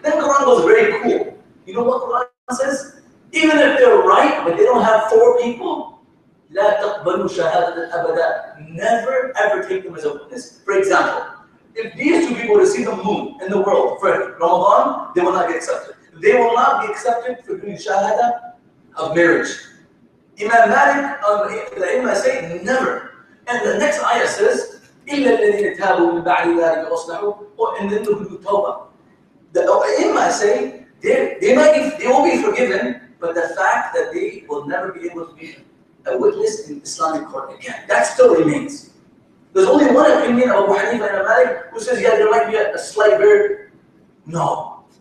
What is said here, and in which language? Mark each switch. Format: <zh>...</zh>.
<en>Then Quran goes very cool. You know what Quran says? Even if they're right, but they don't have 4 people,</en> <ar>لا تقبلوا شهادة أبدا.</ar> <en>Never ever take them as a witness. For example, if these 2 people receive the moon in the world for Ramadan, they will not get accepted. They will not be accepted for doing shahada of marriage. Imam Malik, the Imam say never. And the next ayah says,</en> <ar>إِلَّا الَّذِينَ تَابُوا مِنْ بَعْدِ ذَلِكَ وَأَصْلَحُوا.</ar> <en>And then the Tawbah. The Imam say they will be forgiven, but the fact that they will never be able to be a witness in Islamic court again, that still remains. There's only one opinion of Abu Hanifa and Malik who says, yeah, there might be a slight variance. No.</en>